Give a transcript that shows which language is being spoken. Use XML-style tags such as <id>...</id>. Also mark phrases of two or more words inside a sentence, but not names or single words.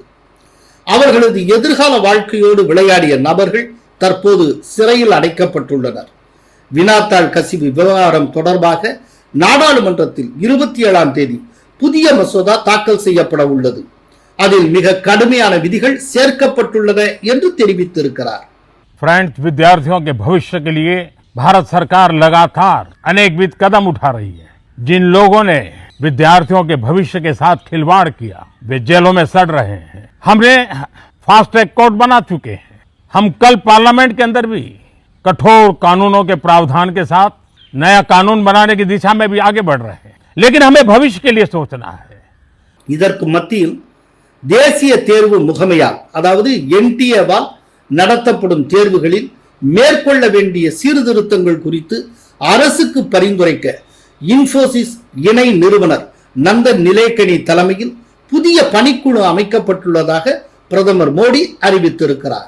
<ta>அவர்களது எதிர்கால வாழ்க்கையோடு விளையாடிய நபர்கள் தற்போது சிறையில் அடைக்கப்பட்டுள்ளனர். வினாத்தாள் கசிவு விவகாரம் தொடர்பாக நாடாளுமன்றத்தில் 27ஆம் தேதி புதிய மசோதா தாக்கல் செய்யப்பட உள்ளது. அதில் மிக கடுமையான விதிகள் சேர்க்கப்பட்டுள்ளன என்று தெரிவித்திருக்கிறார்.</ta> <hi>फ्रेंड्स, विद्यार्थियों के भविष्य के लिए भारत सरकार लगातार अनेकविध कदम उठा रही है. जिन लोगों ने विद्यार्थियों के भविष्य के साथ खिलवाड़ किया वे जेलों में सड़ रहे हैं. हमने</hi> <en>fast track court</en> <hi>बना चुके हैं. हम कल पार्लियामेंट के अंदर भी कठोर कानूनों के प्रावधान के साथ नया कानून बनाने की दिशा में भी आगे बढ़ रहे हैं. लेकिन हमें भविष्य के लिए सोचना है.</hi> <ta>இதற்கு மத்தியில் தேசிய தேர்வு முகமையால் அதாவது NTA-வால் நடத்தப்படும் தேர்வுகளில் மேற்கொள்ள வேண்டிய சீர்திருத்தங்கள் குறித்து அரசுக்கு பரிந்துரைக்க இன்ஃபோசிஸ் இணை நிறுவனர் நந்தன் நிலேகனி தலைமையில் புதிய பணிக்குழு அமைக்கப்பட்டுள்ளதாக பிரதமர் மோடி அறிவித்திருக்கிறார்.</ta>